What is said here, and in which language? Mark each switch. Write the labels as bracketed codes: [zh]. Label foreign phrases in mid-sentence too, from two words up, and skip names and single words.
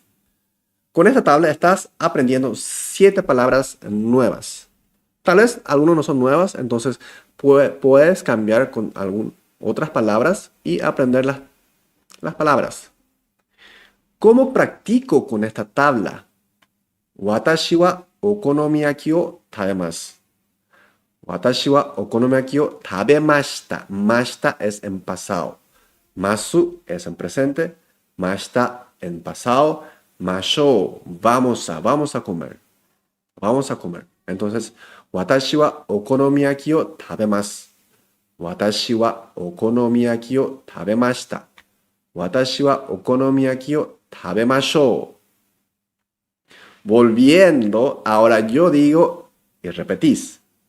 [es] Con esta tabla estás aprendiendo 7 palabras nuevas. Tal vez algunos no son nuevas, entonces puedes cambiar con otras palabras y aprender las palabras. ¿Cómo practico con esta tabla? [ja] 私はお好み焼きを食べます. 私はお好み焼きを食べました. [es] Mashita es en pasado. Masu es en presente. Mashita en pasado. Mashou, vamos a comer. Vamos a comer. Entonces, [ja] 私はお好み焼きを食べます. 私はお好み焼きを食べました. 私はお好み焼きを食べましょう. [es] Volviendo, ahora yo digo y repetís.